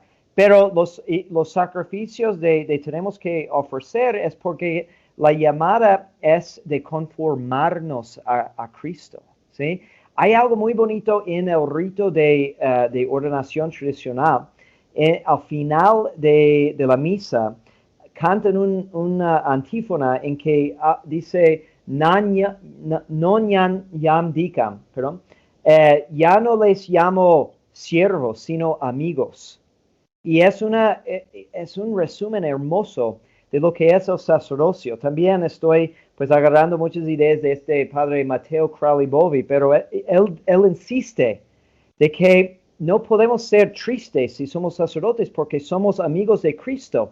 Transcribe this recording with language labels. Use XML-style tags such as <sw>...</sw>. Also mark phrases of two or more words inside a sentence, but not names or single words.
<es>Pero los sacrificios de tenemos que ofrecer es porque la llamada es de conformarnos a Cristo, ¿sí? Hay algo muy bonito en el rito de ordenación tradicional. Al final de la misa, cantan una antífona en que dice,</es> <la>non yam dicam,</la> <es>perdón, ya no les llamo siervos, sino amigos. Y es un resumen hermoso de lo que es el sacerdocio. También estoy pues agarrando muchas ideas de este padre Matteo Crowley Bovey, pero él insiste de que no podemos ser tristes si somos sacerdotes porque somos amigos de Cristo.</es>